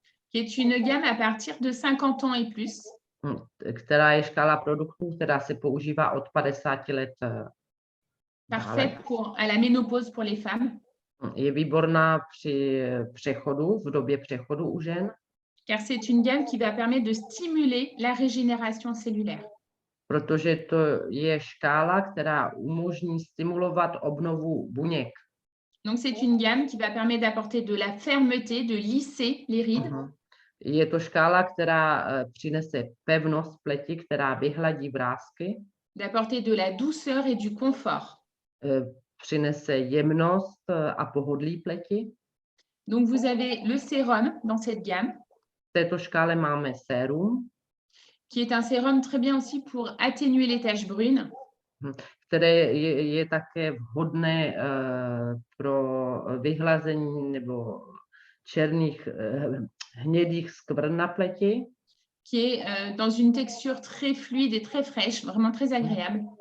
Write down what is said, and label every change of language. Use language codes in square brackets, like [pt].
[fr] Qui est une gamme à partir de 50 ans et plus. [cs] Která je škála produktů, která se používá od 50 let. [fr] Parfait à la ménopause pour les femmes. [cs] Je výborná při přechodu, v době přechodu u žen. [fr] Car c'est une gamme qui va permettre de stimuler la régénération cellulaire. [cs] Protože to je škála, která umožní stimulovat obnovu buněk. [fr] Donc c'est une gamme qui va permettre d'apporter de la fermeté, de lisser les rides. [cs] Je to škála, která přinese pevnost pleti, která vyhladí vrásky. [fr] D'apporter de la douceur et du confort. [cs] Přinese jemnost a pohodlí pleti. [fr] Donc vous avez le sérum dans cette gamme. [cs] V této škále máme sérum. [fr] Qui est un sérum très bien aussi pour atténuer les taches brunes. [cs] Které je také vhodné pro vyhlazení nebo černých hnědých skvrn na pleti. [fr] Qui est dans une texture très fluide et très fraîche, vraiment très agréable.